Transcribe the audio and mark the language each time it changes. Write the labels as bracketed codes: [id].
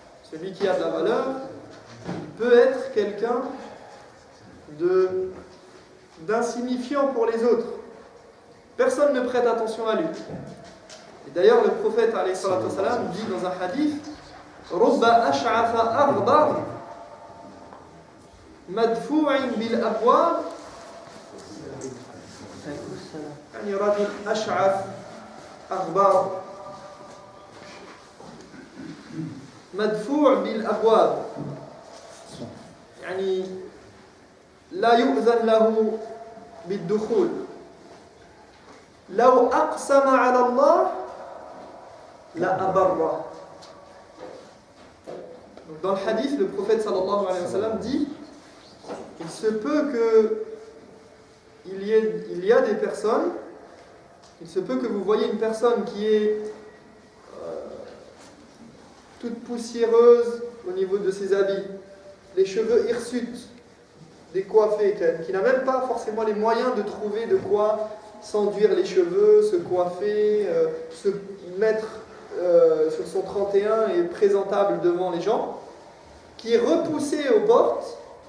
[fr] Celui qui a de la valeur, il peut être quelqu'un d'insignifiant pour les autres. Personne ne prête attention à lui. Et d'ailleurs, le prophète alayhi salatu wassalam dit dans un hadith: [ar] Rubba ash'afa aghbar madfu'in bil abwab. يعني رجل أشعث أغبار مدفوع بالأبواب يعني لا يؤذن له بالدخول لو أقسم على الله لأبره. [fr] Dans le hadith, le prophète sallallahu alayhi wa sallam dit: il se peut que il y a des personnes, il se peut que vous voyez une personne qui est toute poussiéreuse au niveau de ses habits, les cheveux hirsutes, décoiffés, qui n'a même pas forcément les moyens de trouver de quoi s'enduire les cheveux, se coiffer, se mettre sur son 31 et présentable devant les gens, qui est repoussé aux portes,